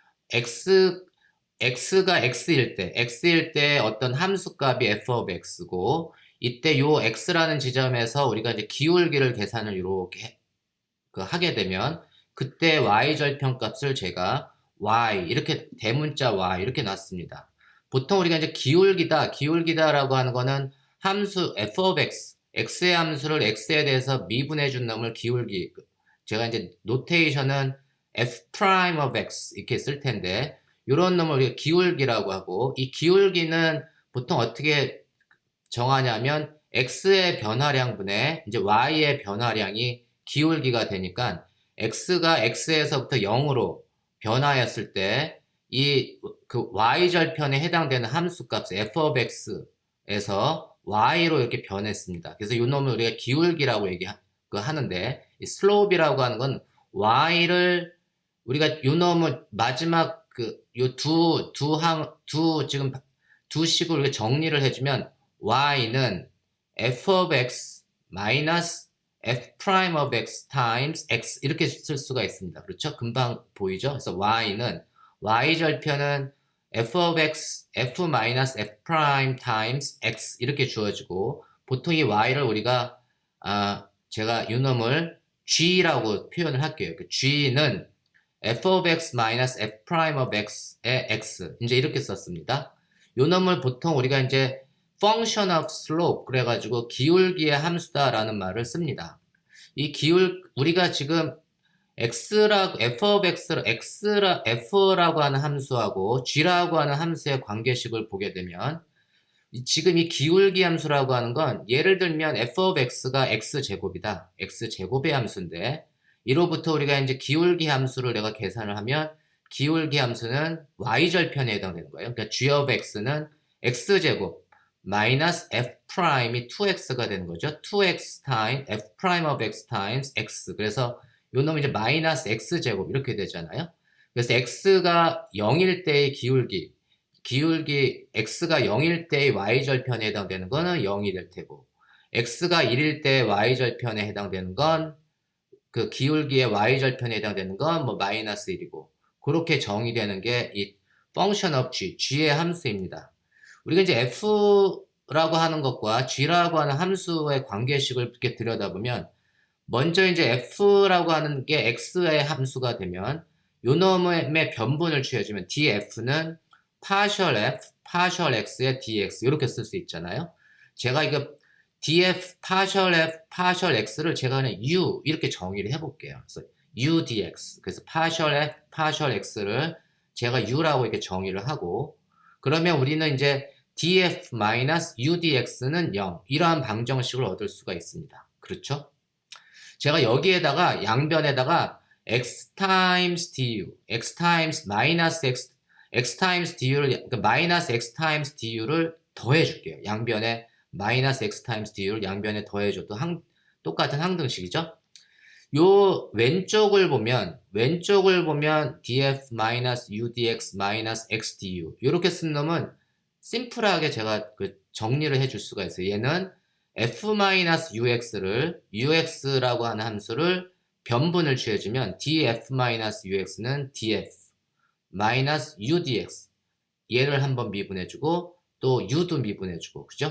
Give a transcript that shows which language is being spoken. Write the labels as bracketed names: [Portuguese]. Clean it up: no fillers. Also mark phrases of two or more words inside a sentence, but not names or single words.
[Korean] x가 x일 때 어떤 함수값이 [English] f of x [Korean] 고, 이때 요 x라는 지점에서 우리가 이제 기울기를 계산을 이렇게 하게 되면, 그때 y 절편값을 제가 y 이렇게 대문자 y 이렇게 놨습니다. 보통 우리가 이제 기울기다라고 하는 거는 함수 [English] f of x [Korean] 의 함수를 x에 대해서 미분해 준 놈을 기울기, 제가 이제 노테이션은 [English] f prime of x [Korean] 이렇게 쓸 텐데, 이런 놈을 우리가 기울기라고 하고, 이 기울기는 보통 어떻게 정하냐면 x의 변화량분의 이제 y의 변화량이 기울기가 되니까, x가 x에서부터 0으로 변화했을 때 이 y절편에 해당되는 함수값 [English] f of x [Korean] 에서 y로 이렇게 변했습니다. 그래서 이 놈을 우리가 기울기라고 하는데, 이 슬로프이라고 하는 건 y를 우리가 이 놈을 마지막 지금 두 식으로 우리가 정리를 해주면 y는 [English] f of x [Korean] 마이너스 [English] f prime of x times x [Korean] 이렇게 쓸 수가 있습니다. 그렇죠? 금방 보이죠? 그래서 y절편은 [English] f of x, f [Korean] 마이너스 [English] f prime times x [Korean] 이렇게 주어지고, 보통 이 y를 우리가 제가 이 놈을 g라고 표현을 할게요. g는 [English] f of x [Korean] 마이너스 [English] f prime of x [Korean] 의 x 이제 이렇게 썼습니다. 요 놈을 보통 우리가 이제 [English] function of slope [Korean] 그래가지고 기울기의 함수다라는 말을 씁니다. 우리가 지금 [English] f of f [Korean] 라고 하는 함수하고 g라고 하는 함수의 관계식을 보게 되면, 지금 이 기울기 함수라고 하는 건 예를 들면 [English] f of x [Korean] 가 x제곱이다. x제곱의 함수인데, 이로부터 우리가 이제 기울기 함수를 내가 계산을 하면 기울기 함수는 y절편에 해당되는 거예요. 그러니까 [English] g of x [Korean] 는 x제곱 마이너스 f 프라임이 2x가 되는 거죠. 2x 타임 f 프라임 [English] of x times x. [Korean] 그래서 요 놈이 이제 마이너스 x제곱 이렇게 되잖아요. 그래서 x가 0일 때의 기울기 x가 0일 때의 y절편에 해당되는 거는 0이 될 테고, x가 1일 때 y절편에 해당되는 건 그 기울기의 y절편에 해당되는 건 뭐 마이너스 1이고, 그렇게 정의되는 게 이 [English] function of g [Korean] 의 함수입니다. 우리가 이제 f라고 하는 것과 g라고 하는 함수의 관계식을 이렇게 들여다보면, 먼저 이제 f라고 하는 게 x의 함수가 되면 요 놈의 변분을 취해주면 df는 [English] partial f, partial x [Korean] 의 dx 이렇게 쓸 수 있잖아요. 제가 이거 df, [English] partial f, partial x [Korean] 를 제가 그냥 u 이렇게 정의를 해볼게요. 그래서 u dx. 그래서 [English] partial f, partial x [Korean] 를 제가 u라고 이렇게 정의를 하고, 그러면 우리는 이제 df-u dx는 0 이러한 방정식을 얻을 수가 있습니다. 그렇죠? 제가 여기에다가 양변에다가 [English] x times du, x times minus x times du [Korean] 를, 그러니까 마이너스 [English] x times du [Korean] 를 더해 줄게요. 양변에 마이너스 [English] x times du [Korean] 를 양변에 더해줘도 똑같은 항등식이죠. 요 왼쪽을 보면 [English] df minus u dx minus x du [Korean] 이렇게 쓴 놈은 심플하게 제가 그 정리를 해줄 수가 있어요. 얘는 f-ux를 ux라고 하는 함수를 변분을 취해주면 df-ux는 df-u dx 얘를 한번 미분해주고 또 u도 미분해주고, 그죠?